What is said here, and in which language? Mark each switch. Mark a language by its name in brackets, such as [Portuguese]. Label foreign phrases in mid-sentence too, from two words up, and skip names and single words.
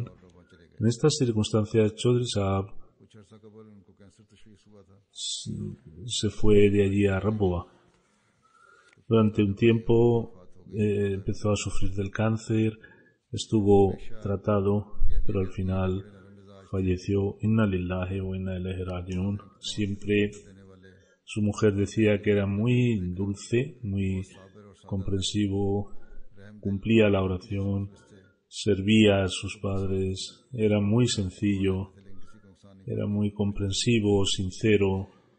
[Spanish] En estas circunstancias, Chaudhry Saab se fue de allí a Raboa. Durante un tiempo empezó a sufrir del cáncer, estuvo tratado, pero al final falleció. [Arabic] إِنَّا لِلَّهِ وَإِنَّا إِلَيْهِ رَاجِعُونَ. [Spanish] Siempre su mujer decía que era muy dulce, muy comprensivo, cumplía la oración, servía a sus padres, era muy sencillo, era muy comprensivo, sincero.